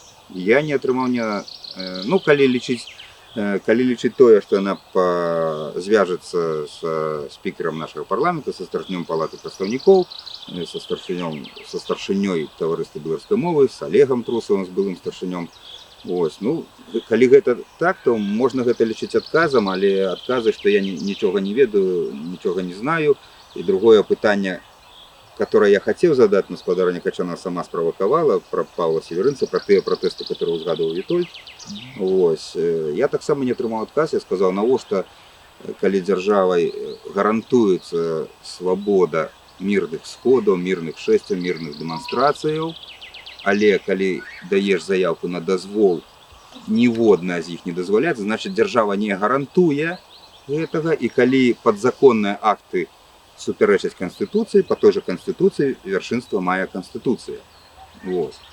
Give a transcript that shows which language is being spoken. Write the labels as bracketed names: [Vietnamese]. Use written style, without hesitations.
[Belarusian] Я не атрымаў ну, калі лічыць тое, што яна звяжацца з спікерам нашага парламента, са старшынём палаты прадстаўнікоў, са старшынёй таварыства беларускай мовы, з Олегам Трусавым, з былым старшынём. Ось, ну, калі гэта так, то можна гэта лічыць адказам, але адказы, што я нічога не ведаю, нічога не знаю. І другое пытанне, [Russian] которое я хотел задать, но спадарня Качана сама спровоковала, про Павла Северинца, про те протесты, которые узгадывал Витольд. Ось. [Belarusian] Я так само не атрымаў адказ, [Russian] я сказал, [Belarusian] навошта, калі дзяржавай гарантуецца свабода мірных сходаў, мірных шэсцяў, мірных дэманстрацыяў, але калі даеш заявку на дазвол, ніводная з іх не дазваляецца, значыць дзяржава не гарантуе гэтага, і калі падзаконныя акты супярэчаць Канстытуцыі, па той жа Канстытуцыі вяршынства мае Канстытуцыя. Вось.